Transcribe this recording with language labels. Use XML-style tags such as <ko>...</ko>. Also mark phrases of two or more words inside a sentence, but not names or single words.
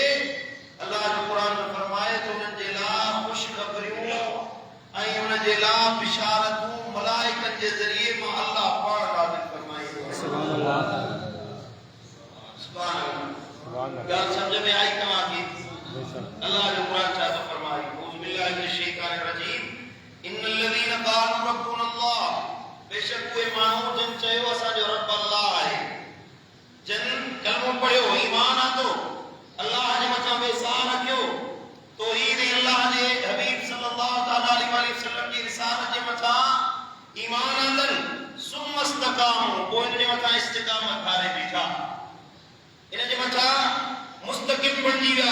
<sd>अल्लाह जो क़ुरान में फरमाए तो उन्हनि जे लाइ ख़ुशख़बरियूं ऐं उन जे लाइ बिशारतूं मलाइकनि जे ज़रिए मां अल्लाह पाण नाज़िल फरमाईंदो आहे.</sd> <ar>سبحان الله. سبحان الله.</ar> <sd>ॻाल्हि सम्झ में आई तव्हांखे? अल्लाह जो क़ुरान छा थो फरमाए?</sd> <ar>أعوذ بالله من الشيطان الرجيم. إن الذين قالوا ربنا الله,</ar> <sd>बेशक उहे माण्हू जिन चयो असांजो रब अल्लाह आहे, जिन कलमो पढ़ियो, ईमान आंदो, अल्लाह जे मथां वेसाह रखियो, तौहीद अल्लाह जे हबीब</sd> <ar>صلى الله عليه وسلم</ar> <sd>जी रिसालत जे मथां ईमान आंदन,</sd> <ar>ثم استقاموا,</ar> <sd>पोइ इन जे मथां इस्तिक़ामत धारे बीठा, इन जे मथां मुस्तकिम बणिजी विया.</sd>